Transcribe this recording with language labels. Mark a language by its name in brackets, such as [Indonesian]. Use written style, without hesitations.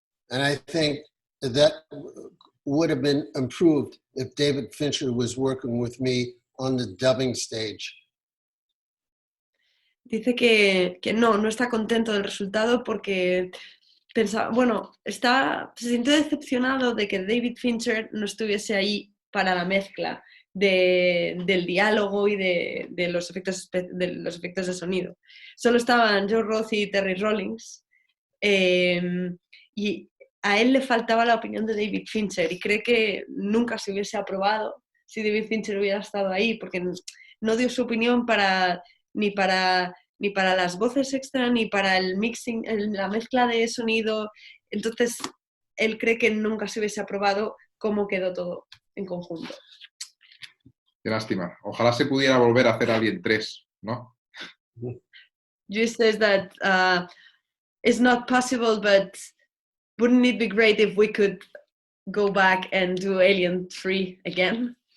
[English] And I think that would have been improved if David Fincher was working with me on the dubbing stage. [Spanish] Dice que no está contento del resultado porque pensaba, se sintió decepcionado de que David Fincher no estuviese ahí para la mezcla del diálogo y de los efectos de sonido. Solo estaban Joe Roth y Terry Rawlings y a él le faltaba la opinión de David Fincher y cree que nunca se hubiese aprobado si David Fincher hubiera estado ahí porque no dio su opinión ni para las voces extra, ni para el mixing, la mezcla de sonido. Entonces, él cree que nunca se hubiese aprobado cómo quedó todo en conjunto. Qué lástima. Ojalá se pudiera volver a hacer Alien³, ¿no? [English] Just says that it's not possible, but wouldn't it be great if we could go back and do Alien³ again?